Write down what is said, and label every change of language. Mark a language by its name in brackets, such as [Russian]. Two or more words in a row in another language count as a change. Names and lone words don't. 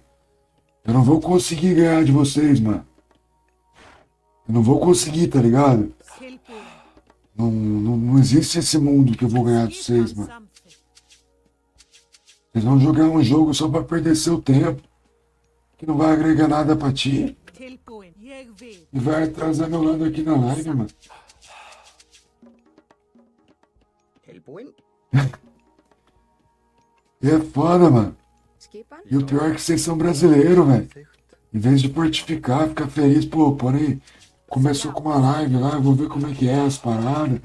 [Portuguese] Eu não vou conseguir ganhar de vocês, mano. Eu não vou conseguir, tá ligado? [Icelandic] Tilbúin. [Portuguese] Não existe esse mundo que eu vou ganhar de vocês, mano. [Icelandic] Samþykkt. [Portuguese] Vocês vão jogar um jogo só pra perder seu tempo, que não vai agregar nada pra ti, [Icelandic] Tilbúin. Ég vil. [Portuguese] e vai atrasar meu lado aqui na live, mano. [Icelandic] Tilbúin. [Portuguese] E é foda, mano. [Icelandic] Skipan? [Portuguese] E o pior é que vocês são brasileiros, velho. Em vez de fortificar, ficar feliz, pô, porém, começou com uma live lá, eu vou ver como é que é as paradas.